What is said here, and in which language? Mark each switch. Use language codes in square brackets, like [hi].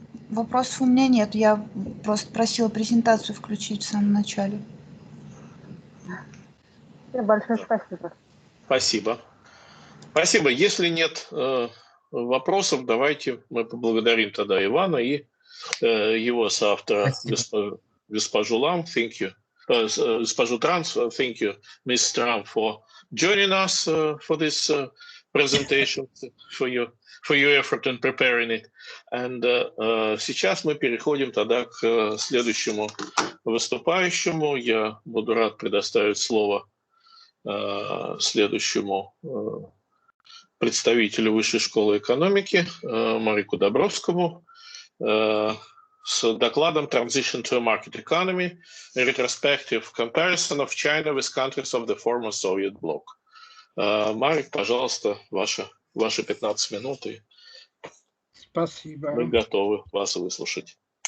[ru] Вопросов у меня нет, я просто просила презентацию включить в самом начале. Большое спасибо. Спасибо. Спасибо. Если нет вопросов, давайте мы поблагодарим тогда Ивана и его соавтора, госпожу Лам. [en] Thank you. [ru] Госпожу Транс, [en] thank you, Ms. Tran, for joining us for this presentation, for your effort in preparing it. [ru] And сейчас мы переходим тогда к следующему выступающему. Я буду рад предоставить слово следующему представителю Высшей школы экономики Марику Добровскому с докладом [en] «Transition to a Market Economy. A Retrospective Comparison of China with Countries of the Former Soviet Bloc». [ru] Марик, пожалуйста, ваши 15 минут, и Спасибо. мы готовы вас выслушать.